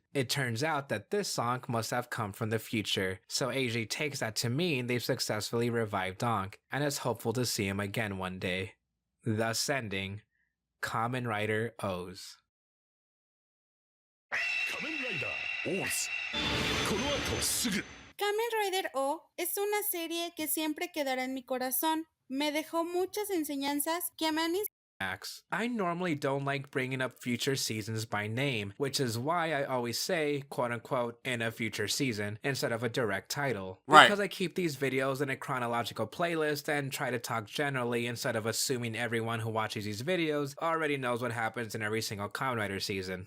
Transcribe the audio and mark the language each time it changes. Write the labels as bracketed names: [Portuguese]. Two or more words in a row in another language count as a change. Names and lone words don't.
[English] It turns out that this Ankh must have come from the future, so Eiji takes that to mean they've successfully revived Ankh, and is hopeful to see him again one day. Thus ending Kamen Rider O's. [Japanese] Kamen Rider O's この後すぐ [Spanish] Kamen Rider O es una serie que siempre quedará en mi corazón. Me dejó muchas enseñanzas que me han [English] I normally don't like bringing up future seasons by name, which is why I always say, quote-unquote, in a future season, instead of a direct title. Right. Because I keep these videos in a chronological playlist and try to talk generally instead of assuming everyone who watches these videos already knows what happens in every single Kamen Rider season.